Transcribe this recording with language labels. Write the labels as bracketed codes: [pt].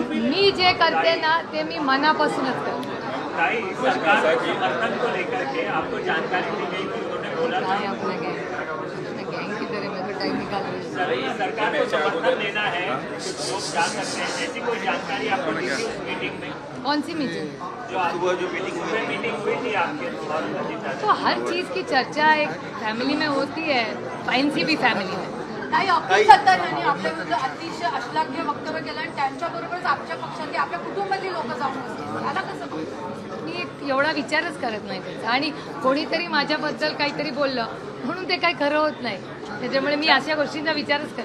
[mr] मी जे करते ना ते मी मनापासूनच करते. [hi] ताई, सरकार के समर्थन को लेकर के आपको जानकारी दी गई कि उन्होंने बोला था [mr] काय आपलं [hi] गँग की तरह मेरे टाइम निकाल रही है. सरकार को समर्थन देना है, लोग जा सकते हैं, ऐसी कोई जानकारी आपको दी थी उस मीटिंग में? कौन सी मीटिंग? सुबह जो मीटिंग हुई सुबह मीटिंग हुई थी आपके और अजीत दादा. तो हर चीज की चर्चा एक फॅमिली में होती है, एनसीपी फॅमिली में. [mr] ताई, अब्दुल सत्तार यांनी आपल्या विरुद्ध अतिशय अश्लाघ्य वक्तव्य केलं आणि त्यांच्याबरोबरच आपल्या पक्षातली आपल्या कुटुंबातली लोक जाऊन बसली. त्याला कसं बघता? मी एवढा विचारच करत नाही त्याचा. आणि कोणीतरी माझ्याबद्दल काहीतरी बोललं म्हणून ते काही खरं होत नाही, त्याच्यामुळे मी अशा गोष्टींचा विचारच करत